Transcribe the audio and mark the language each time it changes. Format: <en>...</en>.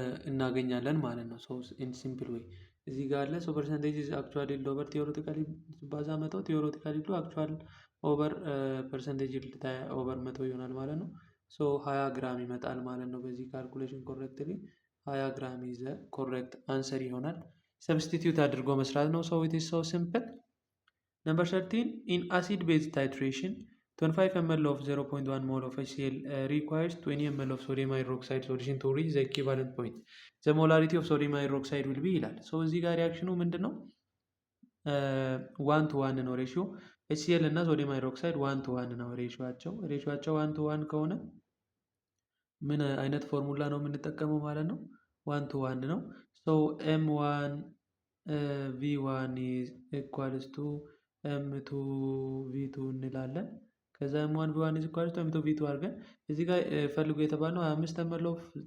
<am>እናገኛለን ማለት ነው። ኢን ሲምፕል ዌይ እዚህ ጋር አለ። ፐርሰንቴጅ አክቹዋል ይልድ ኦቨር ቲዮሬቲካል ሲባዛ 100 ቲዮሬቲካል ይልዱ አክቹዋል ኦቨር ፐርሰንቴጅ ይልድ ኦቨር 100 ይሆናል ማለት ነው። 20 ግራም ይመጣል ማለት ነው። በዚህ ካልኩሌሽን ኮሬክትሊ 20 ግራም ይዘ ኮሬክት አንሰር ይሆናል። ሰብስቲቲዩት አድርጎ መስራት ነው። ኢት ኢዝ ሶ ሲምፕል።</am> <en>ነምበር 13 ኢን አሲድ ቤዝ ታይትሬሽን 25 ml of 0.1 mole of HCl requires 20 ml of sodium hydroxide solution to reach the equivalent point. The molarity of sodium hydroxide will be</en> <am>ይላል። እዚህ ጋር ሪያክሽኑ ምንድን ነው? 1 to 1 ነው ሬሽዮ። HCl እና ሶዲየም ሃይድሮክሳይድ 1 to 1 ነው ሬሽዮአቸው። 1 to 1 ከሆነ ምን አይነት ፎርሙላ ነው የምንጠቀመው ማለት ነው? 1 to 1 ነው።</am> <en>M1 V1 is equals to M2 V2</en> <am>እንላለን። ከዛ M1 V1 is equals to M2 V2 አድርገን እዚህ ጋር ፈልጉ የተባልነው 25 ml of</am>